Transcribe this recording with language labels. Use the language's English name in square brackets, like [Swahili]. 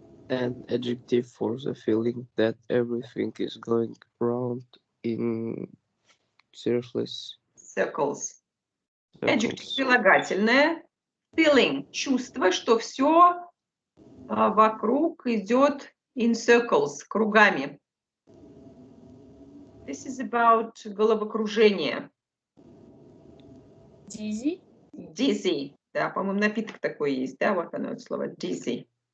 [English] An adjective for the feeling that everything is going round in circles. Adjective прилагательное. Feeling. [Russian] Чувство, что все вокруг идет [English] in circles, [Russian] кругами. [English] This is about головокружение. Dizzy. Dizzy. [Russian] Да, по-моему, напиток такой есть, да, вот оно, это слово dizzy.